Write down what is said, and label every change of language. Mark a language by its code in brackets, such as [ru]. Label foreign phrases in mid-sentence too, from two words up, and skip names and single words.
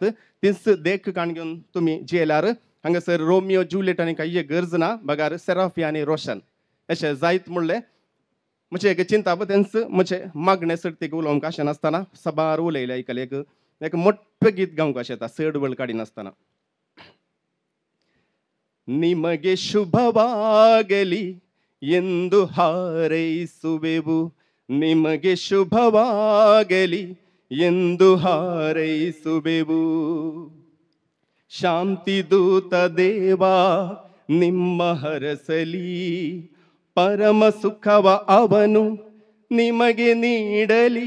[kok] तीच देख काण घेवन तुमी जियेल्यार हांगासर रोमियो जुलियट आनी काही गरज ना. बगार सेराफिया आनी रोशन अशें जायत म्हणलें. म्हजे एक चिंता तेंच म्हजे मागणे सर्तीक उलोवंक अशें नासतना सबार उलयलें आयकलें. एक मोठ्ठें गीत गावंक अशें येता चड वेळ काडिनासतना. [kn] ನಿಮಗೆ ಶುಭವಾಗಲಿ ಎಂದು ಹಾರೈಸುವೆವು, ನಿಮಗೆ ಶುಭವಾಗಲಿ ಎಂದು ಹಾರೈಸುವೆವು. ಶಾಂತಿ ದೂತ ದೇವ ನಿಮ್ಮ ಹರಸಲಿ, ಪರಮ ಸುಖವ ಅವನು ನಿಮಗೆ ನೀಡಲಿ.